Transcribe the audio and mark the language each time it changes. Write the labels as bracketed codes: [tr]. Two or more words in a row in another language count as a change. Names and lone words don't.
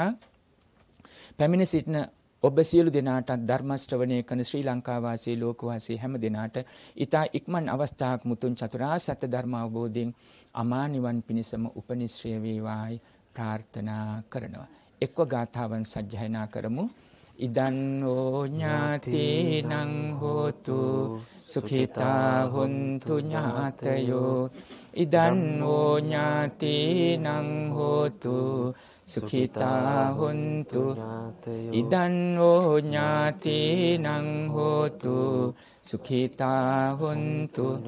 [si] පැමිණ සිටින ඔබ සියලු දෙනාට ධර්ම ශ්‍රවණය කරන ශ්‍රී ලංකා වාසී ලෝක වාසී හැම දෙනාට ඊතා ඉක්මන් අවස්ථාවක් මුතුන් චතුරාර්ය සත්‍ය ධර්ම අවබෝධයෙන් අමා නිවන් පිණසම උපනිශ්‍රය වේවායි ප්‍රාර්ථනා කරනවා. එක්ව ගාථාවන් සජ්ජායනා කරමු. [pi] ඉදන් ඕ ඥාතිනං හෝතු සුඛිතා හොන්තු ඥාතයෝ. ඉදන් ඕ ඥාතිනං හෝතු සුඛිතා හොන්තු. ඉදන් ඕ ඥාතිනං හෝතු සුඛිතා හොන්තු.